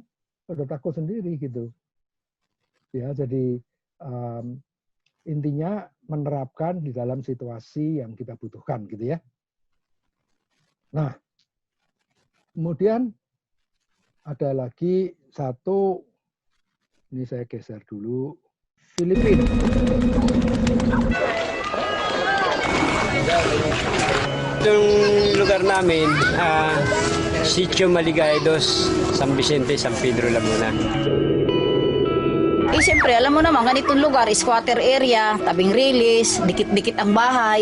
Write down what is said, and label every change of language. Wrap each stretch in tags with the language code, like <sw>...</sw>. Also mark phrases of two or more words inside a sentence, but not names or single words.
<id>Sudah takut sendiri gitu. Ya jadi intinya menerapkan di dalam situasi yang kita butuhkan gitu ya. Nah, kemudian ada lagi satu, ini saya geser dulu, Filipina.</id> <tl>Itong lugar namin, Sitio Maligaya 2, San Vicente, San Pedro, Laguna. Siyempre, alam mo naman, ganitong lugar,</tl> <en>squatter area,</en> <tl>tabing release, dikit-dikit ang bahay.</tl>